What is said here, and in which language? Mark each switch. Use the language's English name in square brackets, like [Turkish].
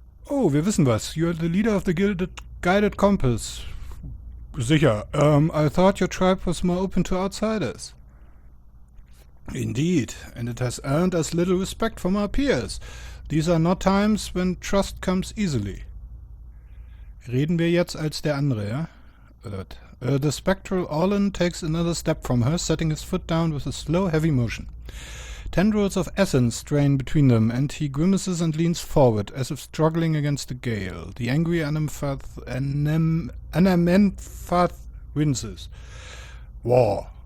[German] Oh, wir wissen was. [English] You're the leader of the Guided Compass. [German] Sicher. [English] I thought your tribe was more open to outsiders. Indeed, and it has earned us little respect from our peers. These are not times when trust comes easily. [German] Reden wir jetzt als der andere, ja? [English] The spectral Orlan takes another step from her, setting his foot down with a slow, heavy motion. Tendrils of essence strain between them, and he grimaces and leans forward, as if struggling against a gale. The angry Anemphath winces. War.